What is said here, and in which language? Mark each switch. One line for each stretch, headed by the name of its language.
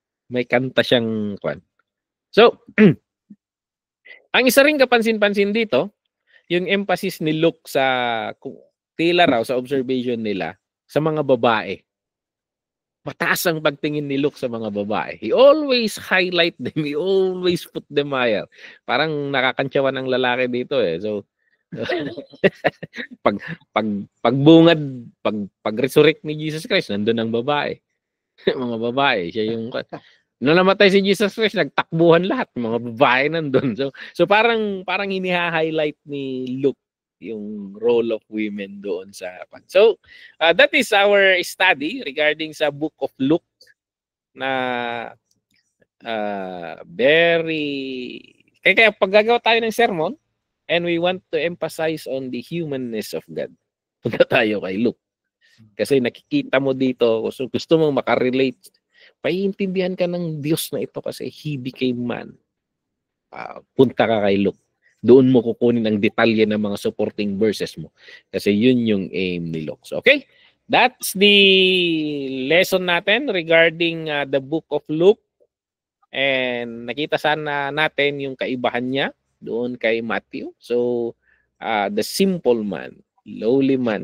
Filipino: May kanta siyang kwan. So, ang isa ring kapansin-pansin dito, yung emphasis ni Luke sa tila raw sa observation nila sa mga babae. Mataas ang pagtingin ni Luke sa mga babae.
English: He always highlight them. He always put them higher.
Filipino: Parang nakakantsawan ng lalaki dito So, pagbungad, pag-resurrect ni Jesus Christ, nandun ang babae. Mga babae, siya yung nung namatay si Jesus Christ, nagtakbuhan lahat, mga babae nandun. So parang hini-highlight ni Luke yung
English: role of women
Filipino: doon sa
English: So that is our study regarding
Filipino: sa Book of Luke na very kaya pag gagawa tayo ng sermon
English: and we want to emphasize on the humanness of God,
Filipino: punta tayo kay Luke. Kasi nakikita mo dito, so gusto mong makarelate, paiintindihan ka ng Diyos na ito kasi
English: He became man.
Filipino: Punta ka kay Luke. Doon mo kukunin ang detalye ng mga supporting verses mo. Kasi yun yung aim ni Luke. So, okay?
English: That's the lesson
Filipino: natin
English: regarding the Book of Luke.
Filipino: And nakita sana natin yung kaibahan niya doon kay Matthew.
English: So, the simple man, lowly man.